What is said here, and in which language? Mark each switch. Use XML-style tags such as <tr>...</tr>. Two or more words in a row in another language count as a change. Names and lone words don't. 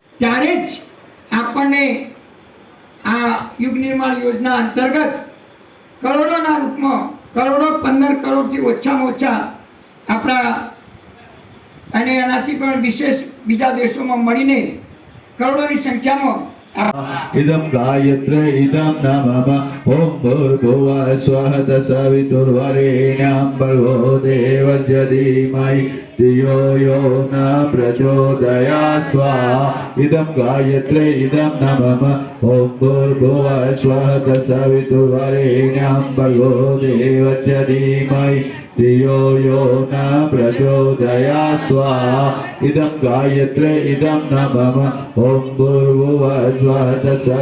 <gu>ત્યારે જ આપણને આ યુગ નિર્માણ યોજના અંતર્ગત કરોડોના રૂપમાં કરોડો 15 કરોડથી ઓછામાં ઓછા આપણા અને એનાથી પણ વિશેષ બીજા દેશોમાં મળીને કરોડોની સંખ્યામાં</gu> <sa>इदं गायत्रे इदं नमः ओम भूर्भुवः स्वः तत्सवितुर्वरेण्यं भर्गो देवस्य धीमहि धियो यो न प्रचोदयात् स्वाहा. इदं गायत्रे इदं नमः ओम भूर्भुवः स्वः तत्सवितुर्वरेण्यं भर्गो देवस्य धीमहि धियो यो न प्रचोदया स्वाहा इदं गायत्रे इदं न मम ॐ भूर्भुवः स्वः तत्सवितुर्वरेण्यं</sa>